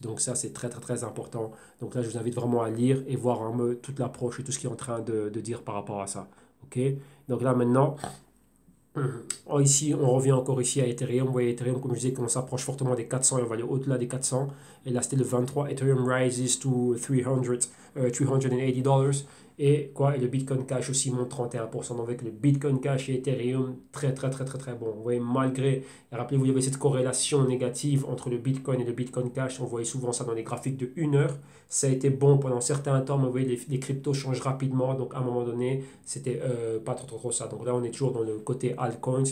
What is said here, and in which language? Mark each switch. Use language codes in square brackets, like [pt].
[fr] Donc ça, c'est très très très important. Donc là, je vous invite vraiment à lire et voir un peu toute l'approche et tout ce qu'il est en train de dire par rapport à ça. Ok. Donc là maintenant, ici, on revient encore ici à Ethereum. Vous voyez, Ethereum, comme je disais, qu'on s'approche fortement des 400 et on va aller au-delà des 400. Et là, c'était le 23. [en] Ethereum rises to 380 dollars. [fr] Et quoi? Et le Bitcoin Cash aussi monte 31%. Donc avec le Bitcoin Cash et Ethereum, très très très très très bon. Vous voyez, malgré, rappelez-vous, il y avait cette corrélation négative entre le Bitcoin et le Bitcoin Cash. On voyait souvent ça dans les graphiques de 1 heure. Ça a été bon pendant certains temps, mais vous voyez, les cryptos changent rapidement. Donc à un moment donné, c'était pas trop ça. Donc là, on est toujours dans le côté altcoins.